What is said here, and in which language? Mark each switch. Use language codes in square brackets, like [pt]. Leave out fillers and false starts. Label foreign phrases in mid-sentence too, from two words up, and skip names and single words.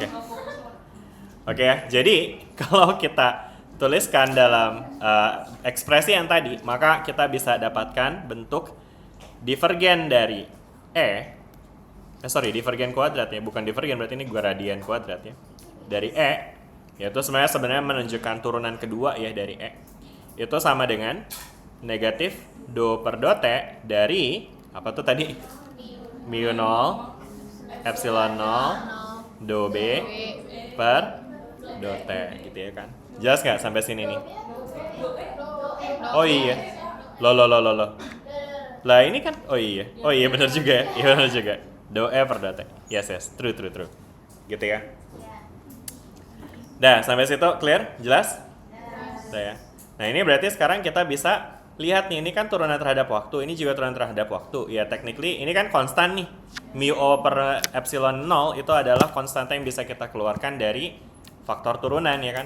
[id] Oke ya, jadi kalau kita tuliskan dalam ekspresi yang tadi, maka kita bisa dapatkan bentuk divergen dari divergen kuadrat ya, bukan divergen, berarti ini gradian kuadrat ya. Dari yaitu sebenarnya menunjukkan turunan kedua ya dari itu sama dengan negatif do per do T dari, apa tuh tadi? Mu 0, epsilon 0, do B per do T gitu ya kan. Jelas nggak sampai sini nih? Oh iya. Loh. Lah ini kan, oh iya benar juga ya. Iya benar juga. Do E per do T. Yes. True. Gitu ya. Dah, sampai situ clear? Jelas? Udah ya. Nah, ini berarti sekarang kita bisa lihat nih, ini kan turunan terhadap waktu, ini juga turunan terhadap waktu. Ya, technically ini kan konstan nih. Mu O per epsilon 0 itu adalah konstanta yang bisa kita keluarkan dari faktor turunan ya kan.